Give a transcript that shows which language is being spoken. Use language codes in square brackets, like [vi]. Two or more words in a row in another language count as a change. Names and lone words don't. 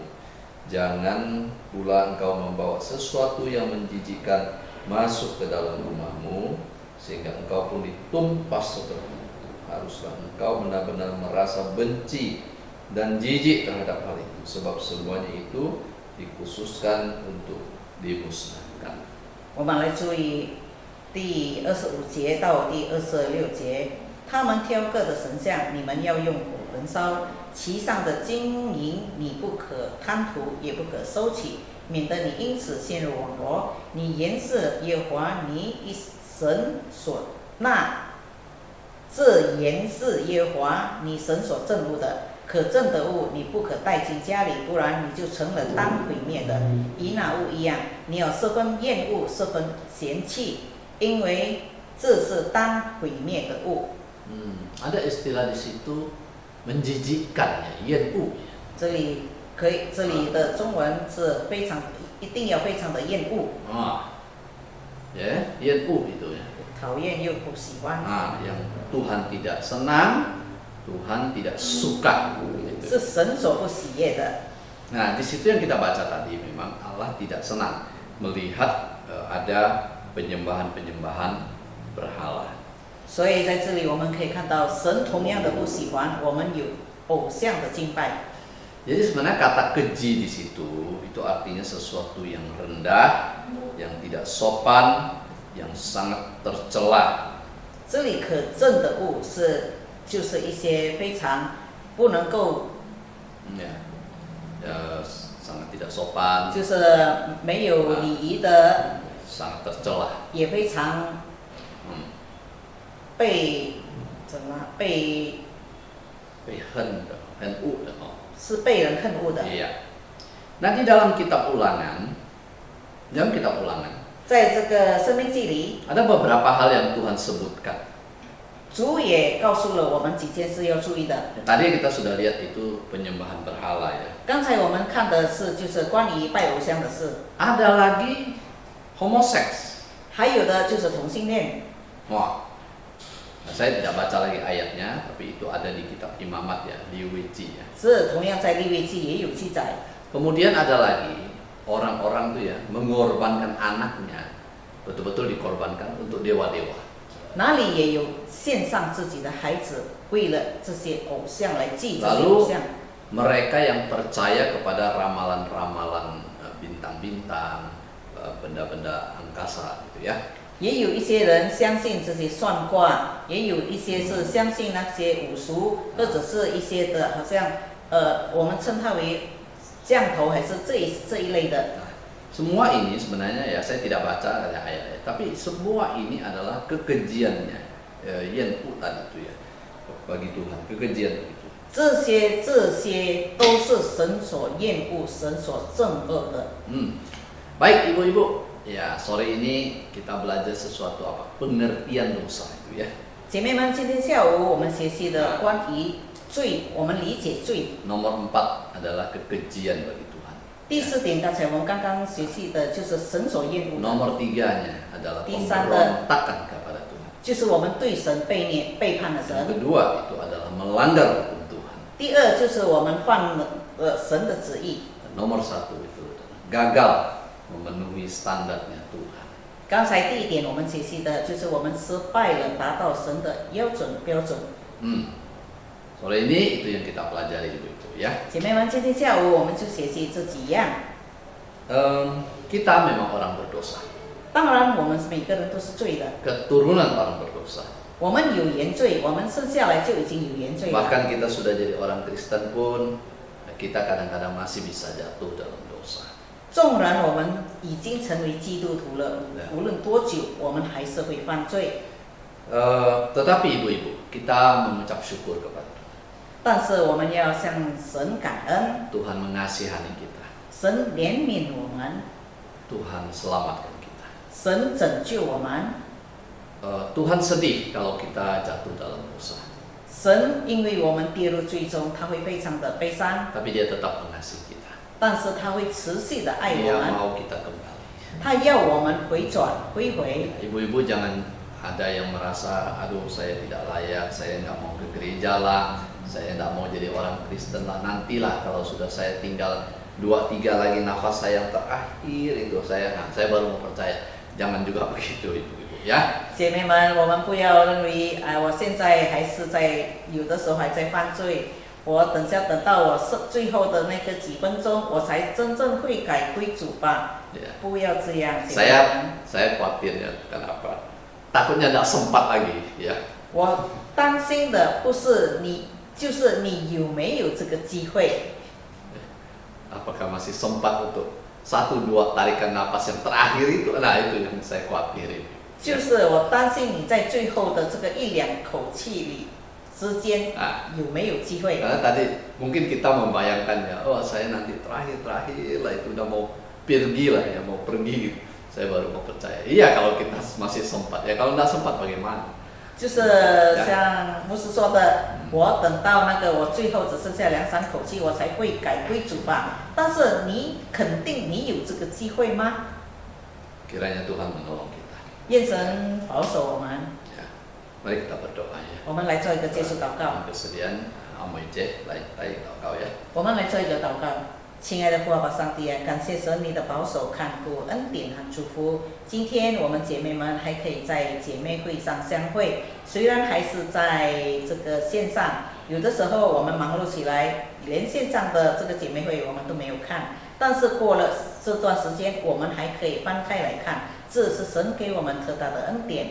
[id] Jangan pula engkau membawa sesuatu yang menjijikkan masuk ke dalam rumahmu sehingga engkau pun ditumpas seperti itu. Haruslah engkau benar-benar merasa benci dan jijik terhadap hal itu, sebab semuanya itu dikhususkan untuk dimusnahkan. [zh] 我们来注意第25节到第26节，他们雕刻的神像，你们要用火焚烧，其上的金银你不可贪图，也不可收起，免得你因此陷入网罗。你原是耶和华你一神所这原是耶和华你神所憎恶的，可憎的物你不可带进家里，不然你就成了当毁灭的。与那物一样，你要十分厌恶，十分嫌弃，因为这是当毁灭的物。 [id] Ada istilah di situ menjijikkan ya, yen'u. [zh] 这里的中文是非常一定要非常的厌恶。 [id] Ya, yen'u itu ya. [zh] 讨厌又不喜欢。 [id] Yang Tuhan tidak senang, Tuhan tidak suka. [zh] 是神所不喜悦的。 [id] Nah, di situ yang kita baca tadi memang Allah tidak senang melihat ada penyembahan-penyembahan berhala. [zh] 所以在这里我们可以看到，神同样的不喜欢我们有偶像的敬拜。 [id] Jadi sebenarnya kata keji di situ itu artinya sesuatu yang rendah, yang tidak sopan, yang sangat tercela. [zh] 这里可憎的物就是一些非常不能够， [id] sangat tidak sopan， [zh] 就是没有礼仪的， [id] sangat tercela， [zh] 也非常被恨的哦，是被人恨恶的。 [id] Iya. Nah di dalam kitab Ulangan, [zh] 在这个生命记里， [id] ada beberapa hal yang Tuhan sebutkan. [zh] 主也告诉了我们几件事要注意的。 [id] Tadi kita sudah lihat itu penyembahan berhala ya. [zh] 刚才我们看的就是关于拜偶像的事， [id] Ada lagi homoseks. [zh] 还有的就是同性恋。 [id] Wah, nah, saya tidak baca lagi ayatnya, tapi itu ada di kitab Imamat ya, di Wiji ya. [zh] 这同样在利未记也有记载。 [id] Kemudian ada lagi orang-orang tuh ya mengorbankan anaknya, betul-betul dikorbankan untuk dewa-dewa. [zh] 哪里也有献上自己的孩子，为了这些偶像来祭这些偶像。 [id] Mereka yang percaya kepada ramalan-ramalan bintang-bintang, benda-benda angkasa gitu ya. [zh] 也有一些人相信这些算卦，也有一些是相信那些武术，或者是一些的，好像我们称它为降头，还是这一类的。 [id] Semua ini sebenarnya ya saya tidak baca ayat-ayat, tapi semua ini adalah kekejiannya Yen Pu tadi itu ya bagi Tuhan, kekejian begitu. [zh] 这些都是神所厌恶、神所憎恶的。 [id] Baik ibu-ibu, ya sore ini kita belajar sesuatu apa? Pengertian dosa itu ya. [zh] 姐妹们，今天下午我们学习的关于罪，我们理解罪。 [id] Nomor 4 adalah kekejian bagi Tuhan. [zh] 第4点，刚才我们刚刚学习的就是神所厌恶的， [id] Nomor 3-nya adalah Di sana. pemberontakan kepada Tuhan. [zh] 就是我们对神背叛了 [id] Yang [zh] 神。 [id] kedua itu adalah melanggar hukum Tuhan. [zh] 第二就是我们犯了神的旨意。 [id] Nomor 1 itu adalah gagal memenuhi standarnya Tuhan. [zh] 刚才第1点我们学习的就是我们失败了达到神的标准。 [id] Sore ini itu yang kita pelajari ibu-ibu ya. [zh] 姐妹们，今天下午我们就学习这几样。 [id] Kita memang orang berdosa. [zh] 当然，我们每个人都是罪的， [id] Keturunan orang berdosa. [zh] 我们有原罪，我们生下来就已经有原罪了。 [id] Bahkan kita sudah jadi orang Kristen pun kita kadang-kadang masih bisa jatuh dalam dosa. [zh] 纵然我们已经成为基督徒了，无论多久，我们还是会犯罪。 [id] Tetapi ibu-ibu, kita mengucap syukur kepada Tuhan. [zh] 但是我们要向神感恩， [id] Tuhan mengasihani kita. [zh] 神怜悯我们， [id] Tuhan selamatkan kita. [zh] 神拯救我们。 [id] Tuhan sedih kalau kita jatuh dalam dosa. [zh] 神因为我们跌入罪中，他会非常的悲伤， [id] Tapi Dia tetap mengasihi kita. [zh] 但是他会持续的爱 [id] Dia [zh] 我们， [id] mau kita kembali. [zh] 他要我们回回。 [id] Ibu-ibu jangan ada yang merasa, aduh saya tidak layak, saya nggak mau ke gereja lah, saya nggak mau jadi orang Kristen lah. Nantilah kalau sudah saya tinggal 2-3 lagi nafas saya yang terakhir itu saya baru mau percaya. Jangan juga begitu ibu-ibu ya. [zh] 姐妹们，我们不要认为我现在还是在有的时候还在犯罪，我等到我最后的那个几分钟，我才真正悔改归主吧。 [id] Ya. [zh] 不要这样，姐妹们。 [id] Saya khawatir ya, kenapa? Takutnya nggak sempat lagi ya. [zh] 我担心的不是你，就是你有没有这个机会。 [id] Apakah masih sempat untuk 1-2 tarikan napas yang terakhir itu? Nah itu yang saya khawatirin. [zh] 就是我担心你在最后的这个1-2口气里之间有没有机会。 [id] Karena tadi mungkin kita membayangkan ya, oh saya nanti terakhir lah itu udah mau pergi lah ya, mau pergi, saya baru mau percaya. Iya kalau kita masih sempat ya, kalau nggak sempat bagaimana? [zh] 就是像牧师说的，我等到那个我最后只剩下2-3口气，我才会改归主吧。但是你肯定你有这个机会吗？ [id] Kiranya Tuhan menolong kita. [zh] 愿神保守我们。 [id] Ya. Mari kita berdoa ya. [zh] 我们来做一个结束祷告。 [id] Kesediaan Amoy J, [zh] 来祷告 [id] ya. [zh] 我们来做一个祷告。亲爱的父爸爸上帝啊，感谢神你的保守看顾、恩典和祝福。今天我们姐妹们还可以在姐妹会上相会，虽然还是在这个线上，有的时候我们忙碌起来，连线上的这个姐妹会我们都没有看，但是过了这段时间，我们还可以翻开来看，这是神给我们特大的恩典。